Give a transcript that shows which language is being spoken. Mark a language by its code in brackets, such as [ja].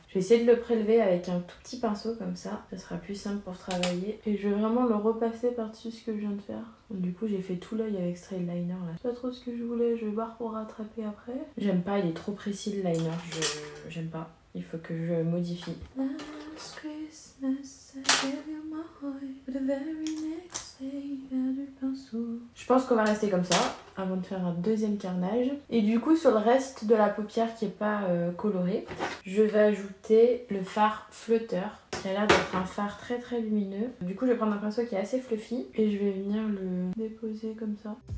[fr] Je vais essayer de le prélever avec un tout petit pinceau comme ça sera plus simple pour travailler. Et je vais vraiment le repasser par-dessus ce que je viens de faire. Donc, du coup j'ai fait tout l'œil avec ce trait de liner là. C'est pas trop ce que je voulais, je vais voir pour rattraper après. J'aime pas, il est trop précis le liner, j'aime pas. Il faut que je modifie. [en] Last Christmas, I gave you my heart, but the very next day, you had [fr] du pinceau. Je pense qu'on va rester comme ça avant de faire un deuxième carnage. Et du coup sur le reste de la paupière qui est pas coloré, je vais ajouter le fard flotteur qui a l'air d'être un fard très lumineux. Du coup je vais prendre un pinceau qui est assez fluffy et je vais venir le déposer comme ça.